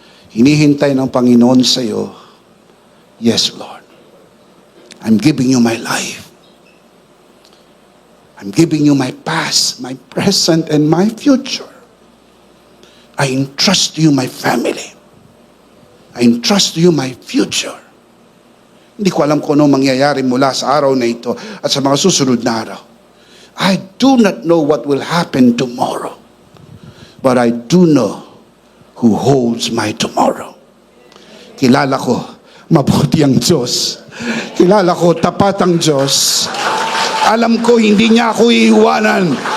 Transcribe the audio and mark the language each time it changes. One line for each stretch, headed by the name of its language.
Filipino: Hinihintay ng Panginoon sa iyo,
English: yes, Lord. I'm giving you my life. I'm giving you my past, my present, and my future. I entrust to you my family. I entrust to you my future.
Filipino: Hindi ko alam kung ano mangyayari mula sa araw na ito at sa mga susunod na araw.
English: I do not know what will happen tomorrow. But I do know who holds my tomorrow.
Filipino: Kilala ko, mabuti ang Diyos. Kilala ko, tapat ang Diyos. Alam ko, hindi niya ako iiwanan.